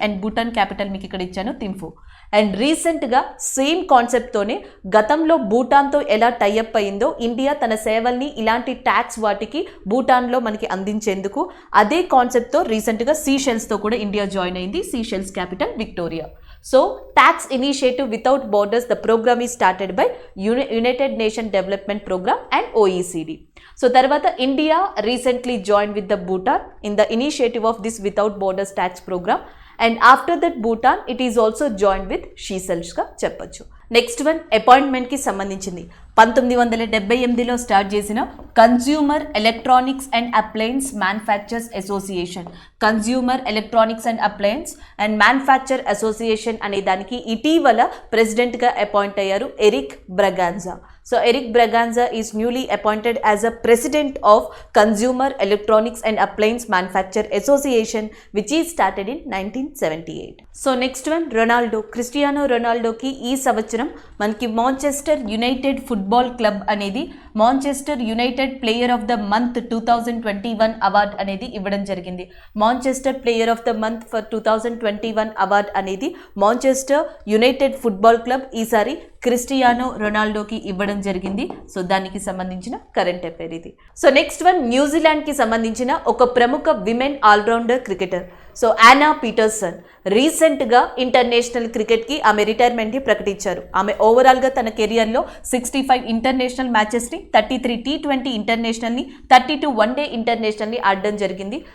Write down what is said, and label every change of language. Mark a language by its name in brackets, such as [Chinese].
[Telugu] And Bhutan capital మీకు ఇక్కడ ఇచ్చాను, థింఫు. అండ్ రీసెంట్గా సేమ్ కాన్సెప్ట్తోనే గతంలో భూటాన్తో ఎలా టైఅప్ అయిందో ఇండియా తన సేవల్ని ఇలాంటి ట్యాక్స్ వాటికి భూటాన్లో మనకి అందించేందుకు అదే కాన్సెప్ట్తో రీసెంట్గా సీషెల్స్తో కూడా ఇండియా జాయిన్ అయింది. Seychelles capital Victoria. [English] So, Tax Initiative Without Borders, the program is started by United Nations Development Program and OECD. So, tarvata India recently joined with the Bhutan in the initiative of this Without Borders tax program. And after that Bhutan, it is also joined with Seychelles [Telugu] ga చెప్పొచ్చు. Next one, అపాయింట్మెంట్కి సంబంధించింది. 1978లో start చేసిన consumer electronics and appliances manufacturers association. Consumer electronics and appliances and manufacture association అనే దానికి ఇటీవల ప్రెసిడెంట్గా appoint అయ్యారు Eric బ్రగాన్జా. [English] So Eric Braganza is newly appointed as a president of Consumer Electronics and Appliance Manufacture Association, which is started in 1978. So next one, [Telugu] Ronaldo. Cristiano Ronaldo ki ee savacharam manki Manchester United Football Club అనేది Manchester United Player of the Month 2021 award అనేది ఇవ్వడం జరిగింది. Manchester Player of the Month for 2021 award అనేది Manchester United Football Club ఈసారి Cristiano రొనాల్డోకి ఇవ్వడం జరిగింది. So దానికి సంబంధించిన కరెంట్ అఫైర్ ఇది. సో నెక్స్ట్ వన్, న్యూజిలాండ్కి సంబంధించిన ఒక ప్రముఖ women allrounder cricketer. So Yana Pietersen రీసెంట్గా ఇంటర్నేషనల్ క్రికెట్కి ఆమె రిటైర్మెంట్ని ప్రకటించారు. ఆమె ఓవరాల్గా తన కెరియర్లో 65 ఇంటర్నేషనల్ మ్యాచెస్ని, 33 T20 ఇంటర్నేషనల్ని, 32 వన్డే ఇంటర్నేషనల్ని ఆడడం జరిగింది.